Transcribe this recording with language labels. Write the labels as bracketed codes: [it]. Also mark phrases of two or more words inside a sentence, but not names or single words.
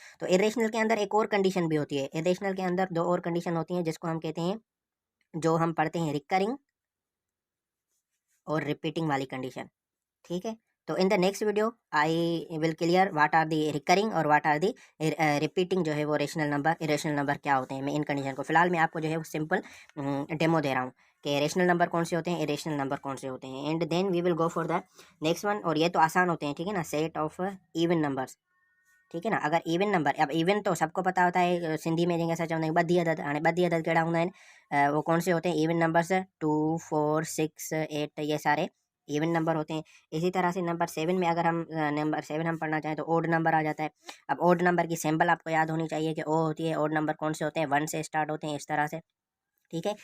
[ur] تو اریشنل کے اندر ایک اور کنڈیشن بھی ہوتی ہے، اریشنل کے اندر دو اور کنڈیشن ہوتی ہیں جس کو ہم کہتے ہیں، جو ہم پڑھتے ہیں ریکرنگ اور ریپیٹنگ والی کنڈیشن، ٹھیک ہے. [en] so in the next video I will clear what are the recurring aur what are the repeating [ur] جو ہے وہ [en] rational number irrational number [ur] کیا ہوتے ہیں. میں ان کنڈیشن کو فی الحال میں آپ کو جو ہے وہ [en] simple demo [ur] دے رہا ہوں کہ [en] rational number [ur] کون سے ہوتے ہیں, [en] irrational number [ur] کون سے ہوتے ہیں. [en] And then we will go for the next one. [ur] اور یہ تو آسان ہوتے ہیں، ٹھیک ہے نا. [en] set of even numbers, [ur] ٹھیک ہے نا. اگر [en] even number, [ur] اب ایون تو سب کو پتا ہوتا ہے، سندھی میں جیسے [sd] चवंदा आहियूं ॿधी अदद, हाणे ॿधी अदद कहिड़ा हूंदा आहिनि, [ur] وہ کون سے ہوتے ہیں, [en] even numbers, [ur] 2 4 6 8، یہ سارے [en] even number [ur] ہوتے ہیں. اسی طرح سے [en] number seven [ur] میں اگر ہم [en] number seven [ur] ہم پڑھنا چاہیں تو [en] odd number [ur] آ جاتا ہے. اب [en] odd number [ur] کی سمبل آپ کو یاد ہونی چاہیے کہ او ہوتی ہے. [en] odd number [ur] کون سے ہوتے ہیں، ون سے اسٹارٹ ہوتے ہیں، اس طرح سے، ٹھیک ہے.